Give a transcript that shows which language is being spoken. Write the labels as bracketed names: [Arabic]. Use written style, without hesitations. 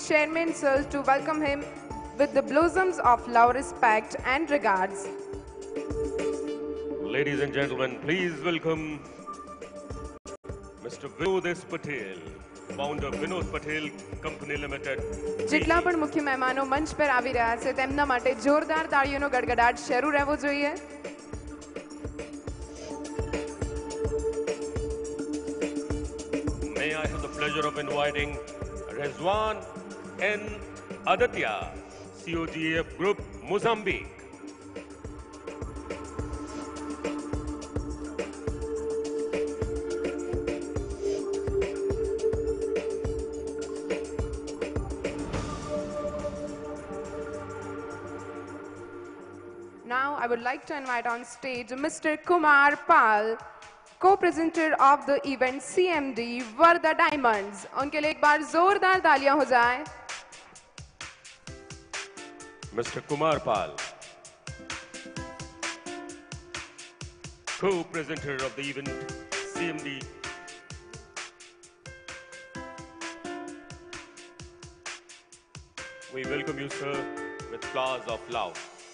[English] Chairman sir, to welcome him with the blossoms of love, respect and regards. Ladies and gentlemen, please welcome Mr. Vinod S. Patel, founder Vinod Patel Company Limited. [Gujarati] જેટલા પણ મુખ્ય મહેમાનો મંચ પર આવી રહ્યા છે તેમના માટે જોરદાર તાળીઓનો ગડગડાટ શરૂ રહેવો જોઈએ. [English] May I have the pleasure of inviting Rezwan N. Aditya, COGAF Group, Mozambique. Now I would like to invite on stage Mr. Kumar Pal, co-presenter of the event CMD Varda Diamonds. [Hindi] उनके लिए एक बार जोरदार तालियां हो जाएं. [English] Mr. Kumar Pal, co-presenter of the event CMD. We welcome you, sir, with flowers of love.